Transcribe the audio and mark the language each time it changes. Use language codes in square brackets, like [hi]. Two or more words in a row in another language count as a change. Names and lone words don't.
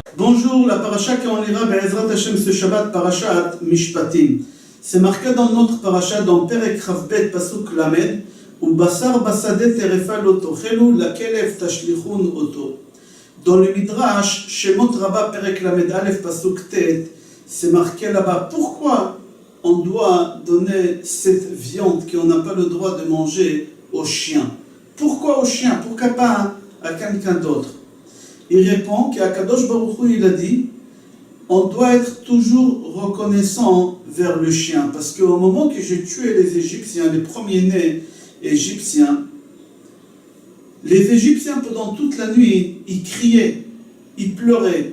[fr] Bonjour, la paracha qu'on lira [he] בעזרת השם [fr] ce Shabbat, [he] פרשת משפטים. [fr] C'est marqué dans notre paracha, dans [he] פרק כב פסוק ל, ובשר בשדה טרפה לא תאכלו, לכלב תשליכון אתו. [fr] Dans le [he] Midrash, Shemot Rabbah פרק ל"א פסוק ט, [fr] c'est marqué là-bas. Pourquoi on doit donner cette viande qu'on n'a pas le droit de manger aux chiens? Pourquoi aux chiens? Pourquoi pas à quelqu'un d'autre? Il répond qu' [he] הקדוש ברוך הוא, [fr] il a dit, on doit être toujours reconnaissant vers le chien, parce qu'au moment que j'ai tué les Égyptiens, les premiers-nés égyptiens, les Égyptiens pendant toute la nuit, ils criaient, ils pleuraient.